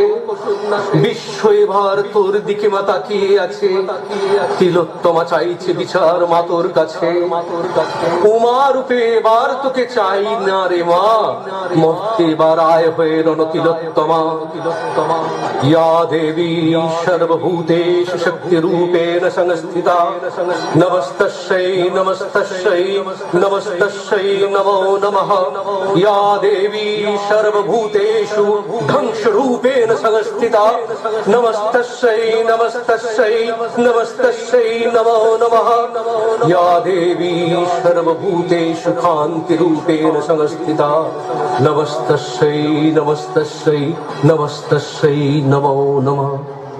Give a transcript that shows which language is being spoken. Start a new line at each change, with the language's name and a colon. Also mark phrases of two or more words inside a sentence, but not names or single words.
Bangla: বিশ্ব এবার তোর দিকে মা তাকিয়ে আছে, তিলোত্তমা চাইছে বিচার মা তোর কাছে। উমা রূপে এবার তোকে চাই না রে মা, মর্তে এবার আয় হয়ে রণ তিলোত্তমা।
Sanskrit: ইয়া দেবী সর্বভূতেষু শক্তি রূপেণ সংস্থিতা, নমস্তস্যৈ নমস্তস্যৈ নমস্তস্যৈ নমো নমঃ। ইয়া দেবী সর্বভূতেষু ধ্বংস রূপেণ সংস্থিতা, নমস্তস্যৈ নমস্তস্যৈ নমস্তস্যৈ নমো নমঃ। ইয়া দেবী সর্বভূতেষু কান্তি রূপেণ সংস্থিতা, নমস্তস্যৈ নমস্তস্যৈ নমস্তস্যৈ নমো নমঃ।